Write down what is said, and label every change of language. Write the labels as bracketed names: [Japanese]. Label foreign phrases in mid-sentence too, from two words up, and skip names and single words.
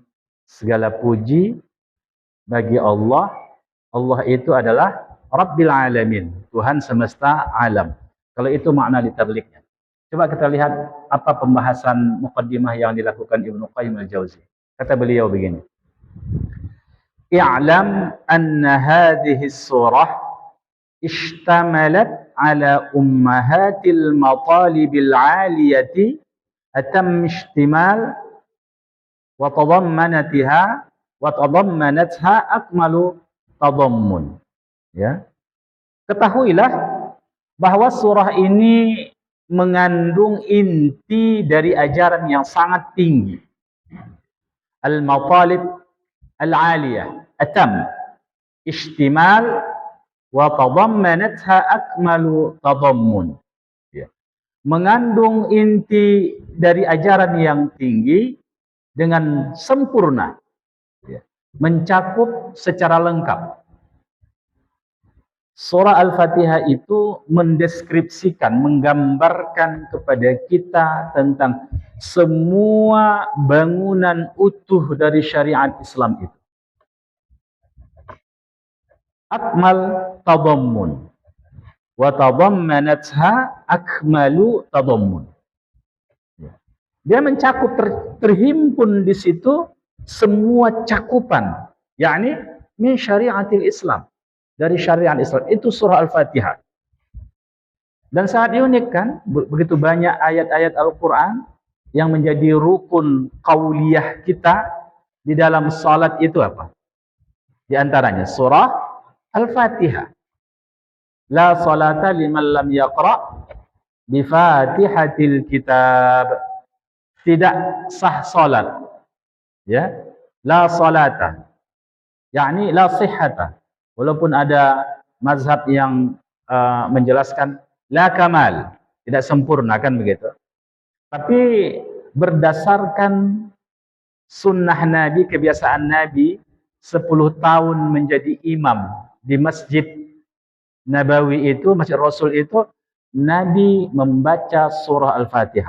[Indonesian] Segala puji bagi Allah. Allah itu adalah [Arabic] رب العالمين, [Indonesian] Tuhan semesta alam. Kalau itu makna diterliknya. Coba kita lihat apa pembahasan muqaddimah yang dilakukan Ibnu Qayyim al-Jauzi. Kata beliau begini. [Arabic] اعلم أن هذه السورة اشتملت على أمهات المطالب العالية أتم اشتمال وتضمنتها أكمل تضمن. [Indonesian] Ya. Ketahuilah bahwa surah ini mengandung inti dari ajaran yang sangat tinggi. [Arabic] المطالب العالية, أتم اشتمال وتضمنتها أكمل تضمن. [Indonesian] Ya. Mengandung inti dari ajaran yang tinggi dengan sempurna. Ya. Mencakup secara lengkap. Surah Al-Fatihah itu mendeskripsikan, menggambarkan kepada kita tentang semua bangunan utuh dari syariat Islam itu. [Arabic] أكمل تضمن وتضمنتها أكمل تضمن. [Indonesian] Dia mencakup terhimpun di situ semua cakupan, yakni [Arabic] من شريعة الإسلام, [Indonesian] dari syariat Islam, itu surah Al-Fatihah. Dan sangat unik kan, begitu banyak ayat-ayat Al-Quran yang menjadi rukun qauliyah kita di dalam salat itu apa? Di antaranya surah Al-Fatihah. [Arabic] لا صلاة لمن لم يقرأ بفاتحة الكتاب. [Indonesian] Tidak sah salat. Ya. [Arabic] لا صلاة. يعني لا صحة. [Indonesian] Walaupun ada mazhab yang menjelaskan [Arabic] لا كمال, [Indonesian] tidak sempurna kan begitu. Tapi berdasarkan sunnah Nabi, kebiasaan Nabi 10 tahun menjadi imam di Masjid Nabawi itu, Masjid Rasul itu, Nabi membaca surah Al-Fatihah.